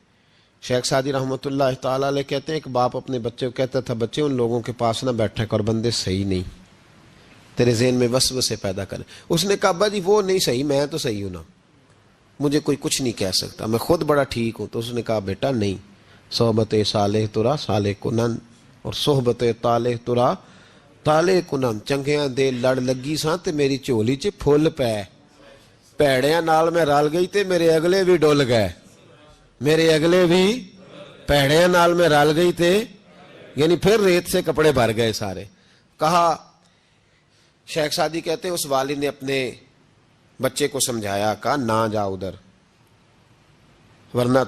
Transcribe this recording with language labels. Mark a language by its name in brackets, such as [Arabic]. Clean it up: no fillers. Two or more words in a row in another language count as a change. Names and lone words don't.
[Urdu] شیخ سعدی رحمۃ اللہ تعالیٰ علیہ کہتے ہیں ایک باپ اپنے بچے کو کہتا تھا، بچے ان لوگوں کے پاس نہ بیٹھے کر، بندے صحیح نہیں، تیرے ذہن میں وسوسے پیدا کریں. اس نے کہا ابا جی وہ نہیں صحیح، میں تو صحیح ہوں نا، مجھے کوئی کچھ نہیں کہہ سکتا، میں خود بڑا ٹھیک ہوں. تو اس نے کہا بیٹا نہیں، [Persian] صحبت صالح ترا صالح کنن، [Urdu] اور [Persian] صحبت طالح ترا طالح کنن. [Punjabi] چنگیاں دے لڑ لگی ساں تے میری جھولی چ پھل پے، پیڑیاں نال میں رل گئی تے میرے اگلے بھی ڈل گئے، میرے اگلے بھی پیڑیاں نال میں رل گئی تے، [Urdu] یعنی پھر ریت سے کپڑے بھر گئے سارے. کہا شیخ سعدی کہتے ہیں اس والد نے اپنے بچے کو سمجھایا، کہا نہ جا ادھر ورنہ.